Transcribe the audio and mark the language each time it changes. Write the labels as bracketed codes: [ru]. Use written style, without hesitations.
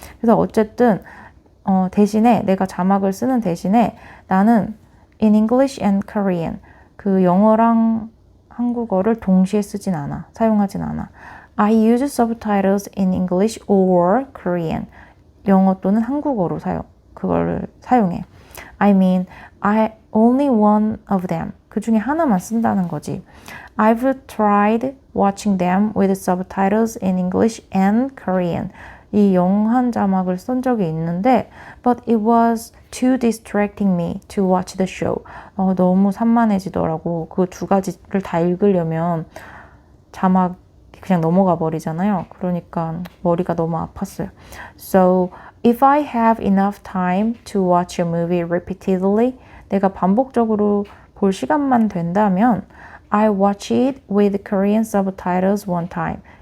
[ko] 그래서 어쨌든 대신에 내가 자막을 쓰는 대신에 나는 [en] in English and Korean [ko] 그 영어랑 한국어를 동시에 사용하진 않아. [en] I use subtitles in English or Korean. [ko] 영어 또는 한국어로 그거를 사용해. [en] I mean, only one of them. [ko] 그 중에 하나만 쓴다는 거지. [en] I've tried watching them with subtitles in English and Korean. [ko] 이 영한 자막을 쓴 적이 있는데 [en] but it was too distracting me to watch the show. [ko] 너무 산만해지더라고. 그 두 가지를 다 읽으려면 자막 그냥 넘어가 버리잖아요. 그러니까 머리가 너무 아팠어요. [en] So if I have enough time to watch a movie repeatedly, [ko] 내가 반복적으로 볼 시간만 된다면 [en] I watch it with Korean subtitles one time.